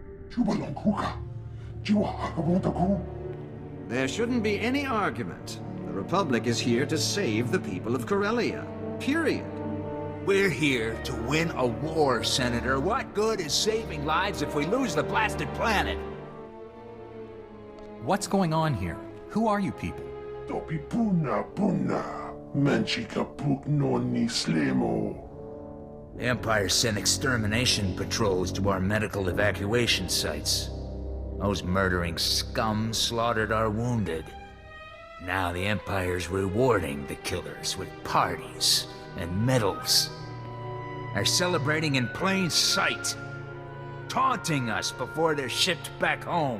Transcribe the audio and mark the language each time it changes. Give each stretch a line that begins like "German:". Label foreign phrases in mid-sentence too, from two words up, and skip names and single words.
English: There shouldn't be any argument. The Republic is here to save the people of Corellia. Period. We're here to win a war, Senator. What good is saving lives if we lose the blasted planet? What's going on here? Who are you people? Dopi puna puna. Menchika puk no ni slemo. The Empire sent extermination patrols to our medical evacuation sites. Those murdering scum slaughtered our wounded. Now the Empire's rewarding the killers with parties and medals. They're celebrating in plain sight, taunting us before they're shipped back home.